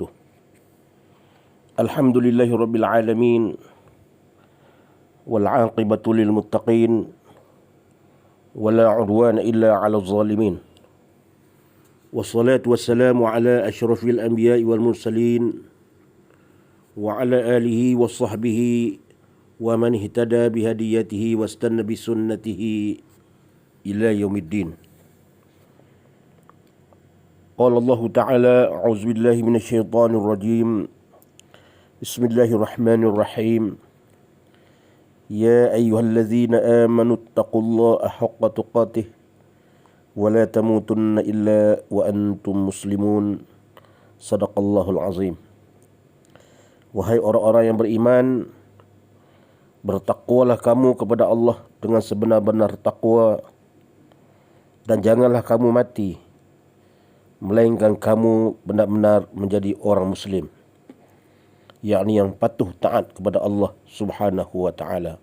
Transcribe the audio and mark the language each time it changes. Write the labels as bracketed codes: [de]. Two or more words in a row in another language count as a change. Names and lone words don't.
[ar] الحمد لله رب العالمين والعاقبة للمتقين ولا عدوان إلا على الظالمين. والصلاة والسلام على أشرف الأنبياء والمرسلين وعلى آله وصحبه ومن اهتدى بهديه واستن بسنته إلى يوم الدين. قال الله تعالى أعوذ بالله من الشيطان الرجيم بسم الله الرحمن الرحيم يا أيها الذين آمنوا اتقوا الله حق تقاته ولا تموتن إلا وأنتم مسلمون صدق الله العظيم. [ms] Wahai orang-orang yang beriman, bertakwalah kamu kepada Allah dengan sebenar-benar takwa, dan janganlah kamu mati melainkan kamu benar-benar menjadi orang Muslim, yakni yang patuh taat kepada Allah [ar] سبحانه وتعالى.